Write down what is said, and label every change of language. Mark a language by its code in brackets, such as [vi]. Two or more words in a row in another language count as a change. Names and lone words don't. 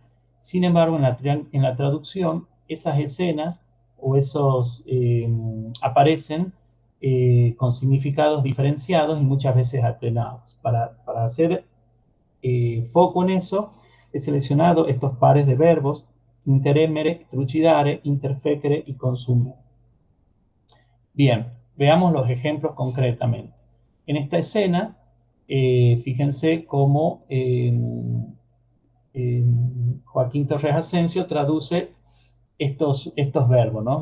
[es] Sin embargo, en la traducción, esas escenas o esos aparecen con significados diferenciados y muchas veces atenuados. Para hacer foco en eso, he seleccionado estos pares de verbos: [la] interemere, trucidare, interfecere y consumere. [es] Bien, veamos los ejemplos concretamente. En esta escena, fíjense cómo Joaquín Torres Asensio traduce estos verbos, ¿no?